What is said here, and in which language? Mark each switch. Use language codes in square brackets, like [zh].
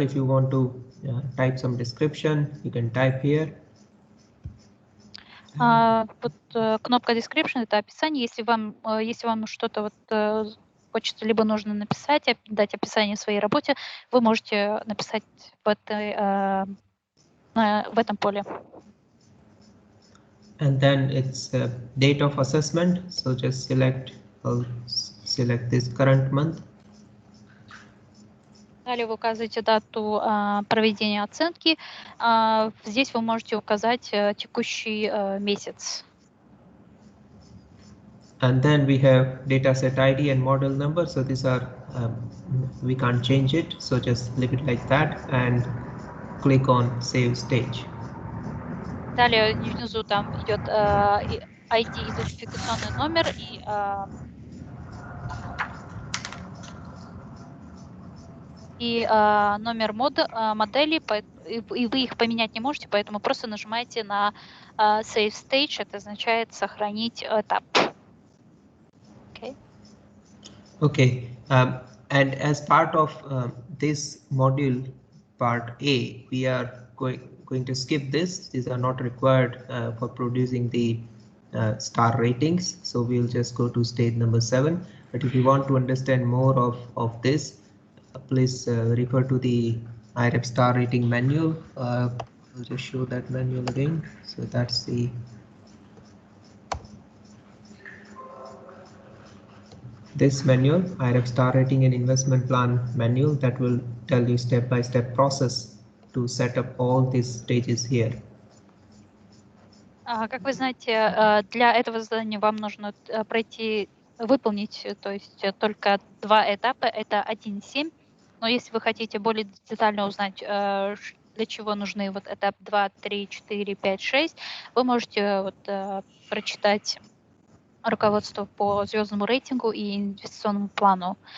[en] If you want to type some description, you can type here. [ru] Вот кнопка description это описание. Если вам что-то вот хочется либо нужно написать, дать описание своей работе, вы можете написать в этом поле. [en] And then it's date of assessment. So just select this current month. [ru] Далее вы указываете дату проведения оценки. Здесь вы можете указать текущий месяц. [en] And then we have dataset ID and model number. So these are, we can't change it. So just leave it like that and click on Save Stage. [ru] Далее внизу там идет ID, идентификационный номер и номер модели, и вы их поменять не можете, поэтому просто нажимаете на [en] Save Stage, [ru] это означает сохранить этап. [en] Okay, and as part of this module part A, we are going to skip this. These are not required for producing the star ratings. So we'll just go to stage number 7. But if you want to understand more of this, please refer to the iRAP star rating manual. I'll just show that manual again. So that's this manual, iRAP star rating and investment plan manual, that will tell you step-by-step process to set up all these stages here. [ru] Как вы знаете, для этого задания вам нужно выполнить, то есть только 2 этапа, это 1.7. Но если вы хотите более детально узнать, для чего нужны вот этап 2, 3, 4, 5, 6, вы можете прочитать руководство по звездному рейтингу и инвестиционному плану.